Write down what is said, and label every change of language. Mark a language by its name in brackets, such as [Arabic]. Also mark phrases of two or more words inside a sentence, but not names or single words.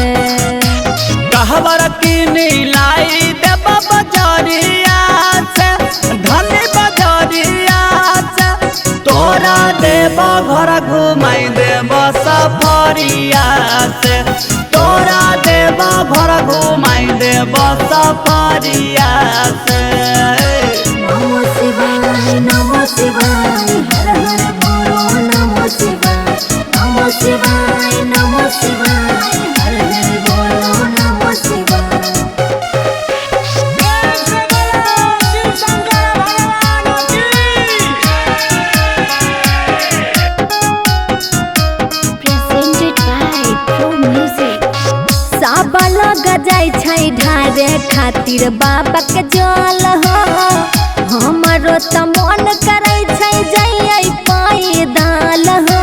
[Bhojpuri] कहवर कीन लाई देवा बजरिया से धनी बजरिया से तोरा देवा घर घुमाई देवा सफारिया से तोरा देवा घर घुमाई देवा सफारिया से। [Sanskrit] नमो शिवाय नमो शिवाय हर हर बोलो नमो शिवाय नमो शिवाय नमो शिवाय हर हर बोलो नमो शिवाय। [Maithili] गजाई छै ढारे खातिर बाबा के जल हो हमरो त मन करे छै जाई पैदल हो।